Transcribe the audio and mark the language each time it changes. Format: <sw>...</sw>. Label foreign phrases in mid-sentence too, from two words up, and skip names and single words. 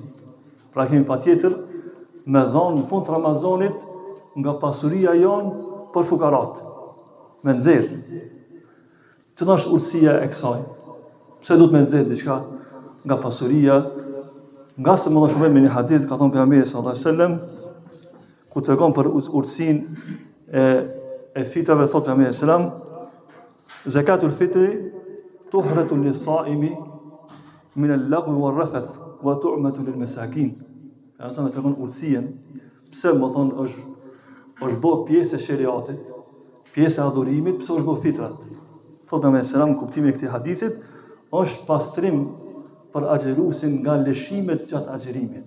<sq>Pra kemi patjetër me dhënë në fund të Ramazanit nga pasuria jonë për fukarat, me nxjerr. Cila është urtësia e kësaj? Pse duhet me nxjerr diçka nga pasuria? Nga se më dhëshme me një hadith, ka thonë pejgamberi</sq> <ar>صلى الله عليه وسلم,</ar> <sq>ku tregon për urtësinë e fitrave, thotë pejgamberi</sq> <ar>صلى الله عليه وسلم, زكاة الفطر طهرة للصائم من اللغو والرفث وطعمة للمساكين.</ar> <sq>Ja sa më tregon urtësinë, pse më thonë është bë pjesë e sheriatit, pjesë e adhurimit, pse është bë fitrat. Thotë pejgamberi</sq> <ar>صلى الله عليه</ar> <sq>kuptimi i këtij hadithit është pastrim për agjerusin nga lëshimet gjatë agjerimit.</sq>